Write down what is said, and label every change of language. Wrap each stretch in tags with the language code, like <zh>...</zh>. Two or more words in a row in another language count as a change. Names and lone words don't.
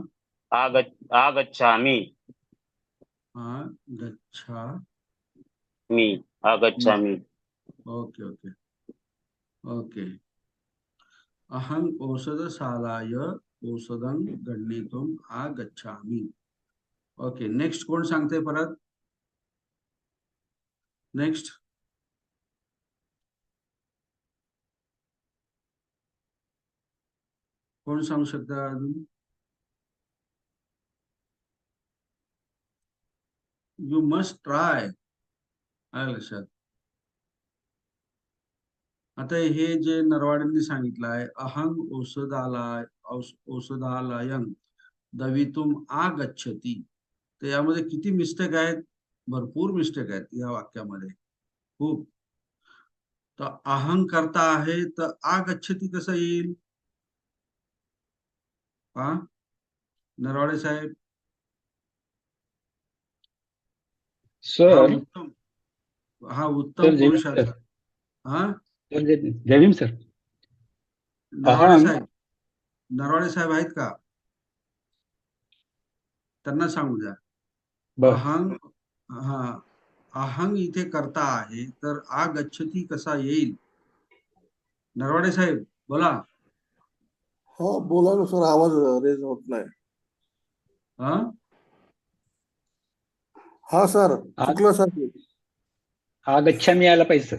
<sa>आगच्छामि। हाँ, गच्छा आगच्छामि।</sa> <en>okay okay okay.</en> <sa>अहं औषधशालाय औषधं गृहीतुम् आगच्छामि।</sa> <mr>ओके, नेक्स्ट कोण सांगते परत? नेक्स्ट कोण सांगू शकता अजून?</mr> <en>you must try.</en> <mr>आलं लक्षात? आता हे जे नरवाड्यांनी सांगितलं आहे,</mr> <sa>अहं औषधालयं दवितुम आगच्छति,</sa> <mr>तर यामध्ये किती मिस्टेक आहेत? भरपूर मिस्टेक आहेत या वाक्यामध्ये, खूप। तर अहं करता आहे तर आगच्छति कसं येईल? हा, नरवाडे साहेब? हा सर उत्तम, हा उत्तम सर जय भीम पुरुषाचा। सर। हा, सर जय भीम सर। नरवाडे</mr> <sa>अहं</sa> <mr>साहेब, नरवाडे साहेब आहेत का? त्यांना सांगू द्या। बर अहं, हा, अहं इथे करता आहे तर आगच्छति कसा येईल? नरवाडे साहेब बोला। हाँ बोला ना सर, आवाज रेज होत नाही। हा, हाँ सर, चुकलं सर ते. आगच्छामी यायला पाहिजे सर।</mr>